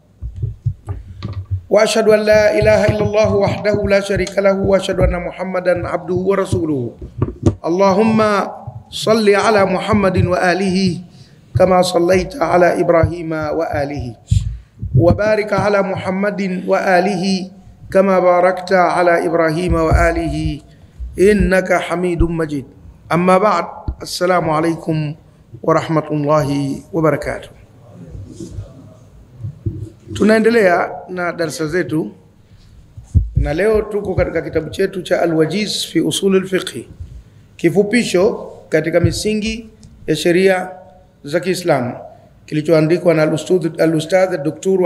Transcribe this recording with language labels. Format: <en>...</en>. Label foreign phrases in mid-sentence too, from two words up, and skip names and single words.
<ar>وأشهد أن لا إله إلا الله وحده لا شريك له وأشهد أن محمدا عبده ورسوله اللهم صل على محمد وآله كما صليت على إبراهيم وآله وبارك على محمد وآله كما باركت على إبراهيم وآله إنك حميد مجيد. أما بعد، السلام عليكم ورحمة الله وبركاته.</ar> <sw>Tunaendelea na darasa zetu na leo tuko katika kitabu chetu cha Al-Wajiz fi Usul al-Fiqh, kifupisho katika misingi ya sheria za Kiislamu, kilichoandikwa na al-Ustadh Dr.</sw>